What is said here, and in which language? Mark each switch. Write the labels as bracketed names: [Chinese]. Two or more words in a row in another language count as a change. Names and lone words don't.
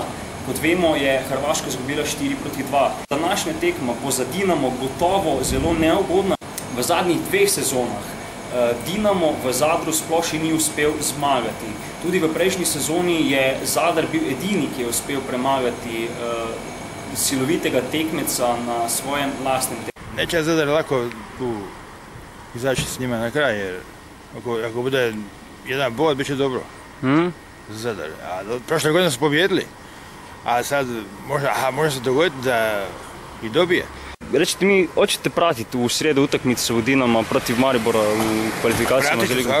[Slovenian] Kot vemo, je Hrvaška izgubila 4-2. Današnja tekma bo za Dinamo gotovo zelo neugodna. V zadnjih dveh sezonah Dinamo v Zadru sploh še ni uspel zmagati. Tudi v prejšnji sezoni je Zadar bil edini, ki je uspel premagati silovitega tekmeca na svojem lastnem tekmecu. [Croatian] Neće Zadar lako tu izaći s njima na kraj, jer ako bude jedan bod, bit će dobro za Zadar. A prošle godine su pobjedili, a sad može se dogoditi da i dobije. Recite mi, hoćete pratiti u srijedu utakmicu Dinama protiv Maribora u kvalifikacijama za Ligu?